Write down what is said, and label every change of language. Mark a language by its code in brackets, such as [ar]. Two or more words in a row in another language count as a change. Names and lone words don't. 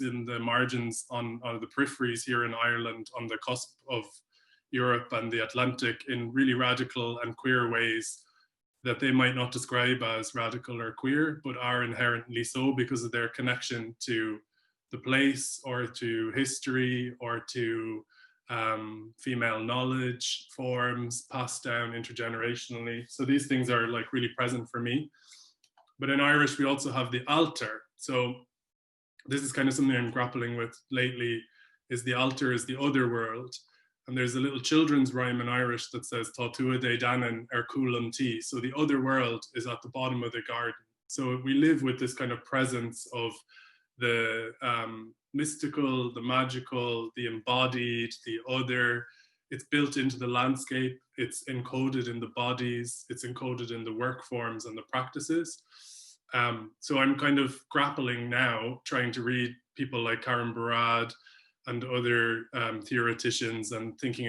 [en] in the margins, on the peripheries here in Ireland, on the cusp of Europe and the Atlantic, in really radical and queer ways that they might not describe as radical or queer, but are inherently so because of their connection to the place or to history or to female knowledge forms passed down intergenerationally. So these things are like really present for me. But in Irish, we also have the altar. So this is kind of something I'm grappling with lately, is the altar is the other world. And there's a little children's rhyme in Irish that says, [ga] Tá tua de danan ar cualan tí. [en] So the other world is at the bottom of the garden. So we live with this kind of presence of the mystical, the magical, the embodied, the other. It's built into the landscape. It's encoded in the bodies. It's encoded in the work forms and the practices. So I'm kind of grappling now, trying to read people like Karen Barad and other theoreticians, and thinking